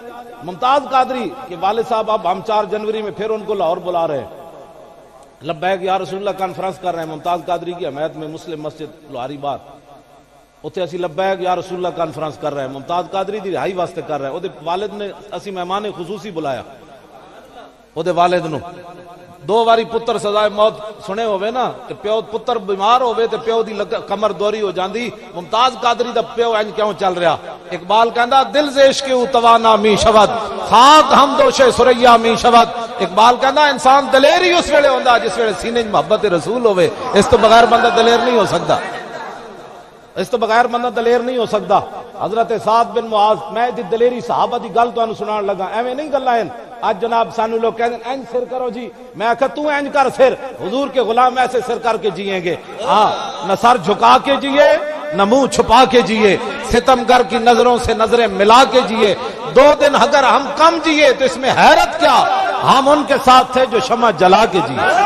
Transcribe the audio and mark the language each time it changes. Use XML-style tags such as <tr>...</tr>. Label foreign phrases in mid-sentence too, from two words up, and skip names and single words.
<ur>ممتاز قادری کے والد صاحب اب ہم 4 جنوری میں پھر ان کو لاہور بلا رہے ہیں. لبیک یا رسول اللہ کانفرنس کر رہے ہیں ممتاز قادری کی حمایت میں مسلم مسجد لوہاری بار.</ur> <pa>اتنے اسی لبیک یا رسول اللہ کانفرنس کر رہے ہیں, ممتاز قادری دی رہائی واسطے کر رہے ہیں. وہ والد نے اسی مہمان خصوصی بلایا. وہ والد نو 2 واری پتر سزائے موت سنے ہوئے نا, تے پیو پتر بیمار ہوئے تے پیو دی کمر دوری ہو جاندی. ممتاز قادری دا پیو انج کیوں چل رہا؟ اقبال کہندا</pa> <fa>دل سے عشق توانا می شود</fa> <pa>خاک ہم دوش سریا می شود. اقبال کہندا انسان دلیر ہی اس ویلے ہوندا جس ویلے سینے محبت رسول ہوئے. اس تو بغیر بندہ دلیر نہیں ہو سکتا, اس تو بغیر بندہ دلیر نہیں ہو سکتا. حضرت سعد بن معاذ, میں دی دلیری صحابہ دی گل تانوں سنان لگا, ایویں نہیں گلاں ہیں. آج جناب سانو لوگ کہتے ہیں اینج سر کرو جی, میں آکھا تو اینج کر سر,</pa> <ur>حضور کے غلام ایسے سر کر کے جیئیں گے. ہاں, نہ سر جھکا کے جیئے نہ منہ چھپا کے جیئے, ستمگر کی نظروں سے نظریں ملا کے جیئے. 2 دن اگر ہم کم جیئے تو اس میں حیرت کیا, ہم ان کے ساتھ تھے جو شمع جلا کے جیئے.</ur>